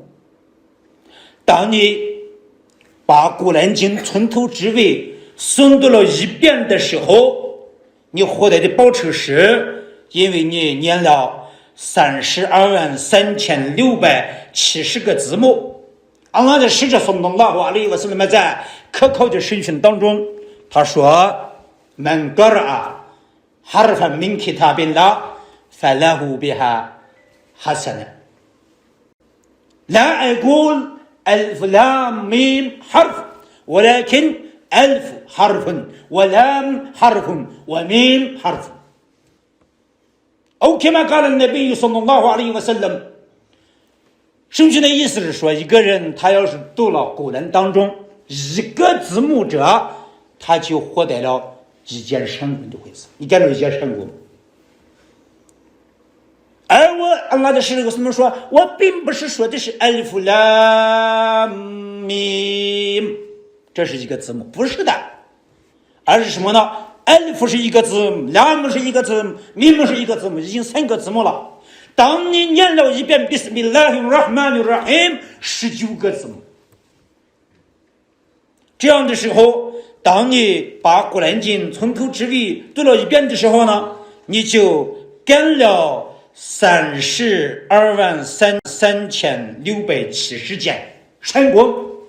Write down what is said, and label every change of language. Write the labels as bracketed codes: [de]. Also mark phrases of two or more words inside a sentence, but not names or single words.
[zh] 当你把古兰经从头至尾诵读了一遍的时候，你获得的报酬是，因为你念了323670个字母。安拉的使者 [ar] صلى الله عليه وسلم [zh] 在可靠的审讯当中，他说 ： [ar] “من قرأ حرفا من كتاب الله فله بها حسنة.” لا أقول ألف لام ميم حرف، ولكن ألف حرف ولام حرف وميم حرف، أو كما قال النبي صلى الله عليه وسلم。 [zh] 圣经的意思是说，一个人他要是读了古兰当中一个字母者，他就获得了一件神功的回事，你感到一件神功。而我安拉的使者怎么说？我并不是说的是 [ar] ألف لام ميم, [zh] 这是一个字母，不是的，而是什么呢？ alif 是一个字母， lam 是一个字母， mim 是一个字母，已经3个字母了。当你念了一遍 [ar] بسم الله الرحمن الرحيم [zh] 19个字母，这样的时候，当你把古兰经从头至尾读了一遍的时候呢，你就干了323670件善功。